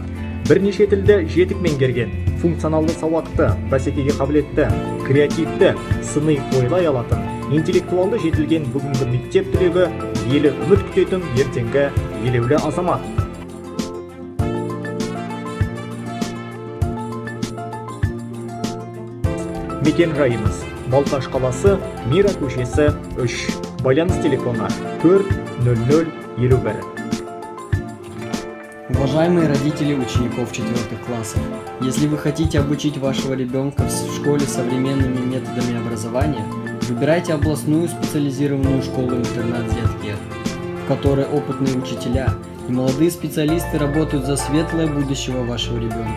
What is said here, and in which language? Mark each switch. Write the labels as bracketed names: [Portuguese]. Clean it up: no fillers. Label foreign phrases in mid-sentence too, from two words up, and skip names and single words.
[Kazakh] Бірнеше тілді жетік меңгерген, функционалды сауатты, бәсекеге қабілетті, креативті, сыни ойлай алатын, интеллектуалды жетілген бүгінгі мектеп түлегі, елі үміт күтетін ертеңгі елеулі азамат. Мекен жайымыз: Балқаш қаласы, Мира көшесі 3. Байланыс телефоны 40051. [Russian] Уважаемые родители учеников 4 классов, если вы хотите обучить вашего ребенка в школе современными методами образования, выбирайте областную специализированную школу-интернат «Зияткер», в которой опытные учителя и молодые специалисты работают за светлое будущего вашего ребенка.